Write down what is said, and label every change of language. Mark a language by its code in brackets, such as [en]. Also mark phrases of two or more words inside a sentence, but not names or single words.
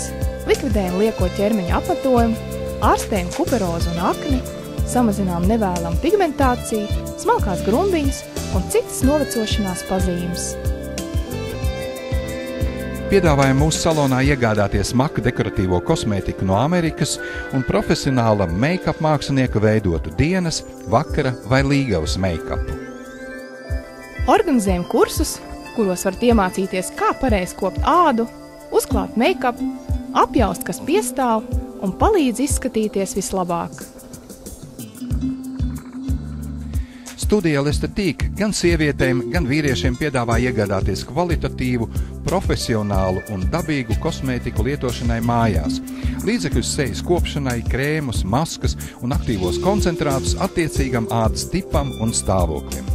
[lv] Likvidējam lieko ķermeņa apmetojumu, ārstējam kuperozu un akni, samazinām nevēlamu pigmentāciju, smalkās grumbiņas un citas novecošanās pazīmes. Piedāvājam mūsu salonā iegādāties maka dekoratīvo kosmētiku no Amerikas un profesionāla make-up mākslinieka veidotu dienas, vakara vai līgavas make-upu. Organizējam kursus, kuros varat iemācīties, kā pareizi kopt ādu, uzklāt make-up, apjaust, kas piestāv un palīdz izskatīties vislabāk. Studija Lestetik gan sievietēm, gan vīriešiem piedāvā iegādāties kvalitatīvu, profesionālu un dabīgu kosmētiku lietošanai mājās, līdzekļus sejas kopšanai, krēmus, maskas un aktīvos koncentrātus attiecīgam ādas tipam un stāvoklim.